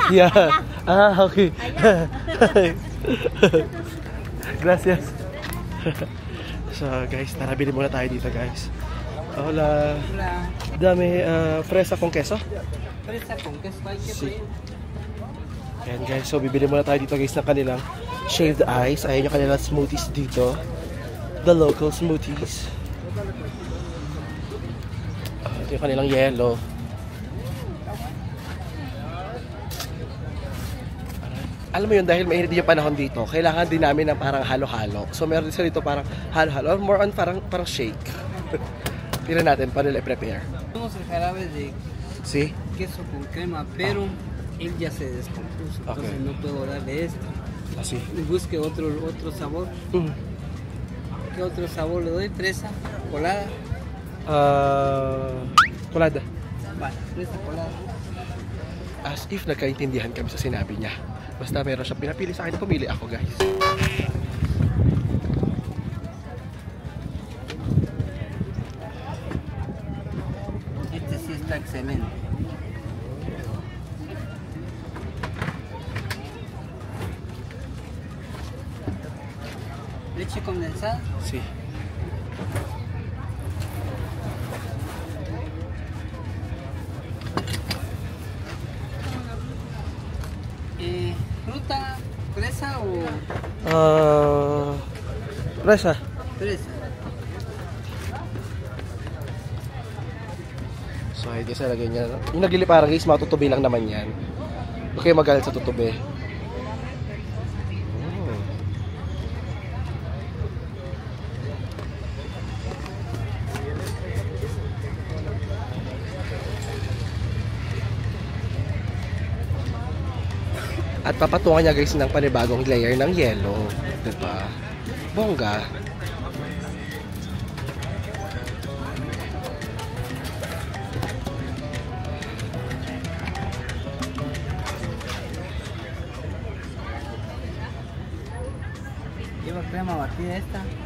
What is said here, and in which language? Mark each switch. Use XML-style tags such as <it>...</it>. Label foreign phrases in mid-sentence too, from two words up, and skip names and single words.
<en>Yeah.</en> <es>Allá. Ah, okay. Gracias.</es> <en>So guys,</en> <tl>tara bili muna tayo dito guys.</tl> <es>Hola. Hola. Dame fresa con queso. Fresa con queso, hay que Sí.</es> <tl>Ayan guys, so bibili muna tayo dito guys ng kanilang shaved ice. Ayan yung kanilang smoothies dito.</tl> <en>The local smoothies.</en> <tl>Ito yung kanilang yellow. Alam mo yun, dahil mainit yung panahon dito, kailangan din namin ng parang halo-halo. So meron din sila dito parang halo-halo,</tl> <en>or more on</en> <tl>parang shake. Tira natin paano nila i-prepare.</tl> <es>Tenemos el jarabe de</es> <en>See?</en> <es>queso con crema, pero él ya se descompuso, entonces</es> <en>Okay.</en> <es>no puedo darle esto. Así. Busque otro sabor. ¿Qué otro sabor le doy? Fresa, colada. Colada. Vale, fresa colada.</es> <en>As if</en> <tl>nagkaintindihan kami sa sinabi niya. Basta meron siyang pinapili sa akin, pumili ako guys.</tl> <es>Este sí está excelente. Leche condensada.</es> <en>See.</en> <es>¿Fruta, fresa o Fresa. fresa?</es> <tl>So, hindi sa lagay niya. Yung nagliliparang guys, matutubi lang naman yan. Huwag kayo magalit sa tutubi. At papatungan niya guys ng panibagong layer ng yellow. Diba? Bongga.</tl> <es>Lleva crema batida esta.</es>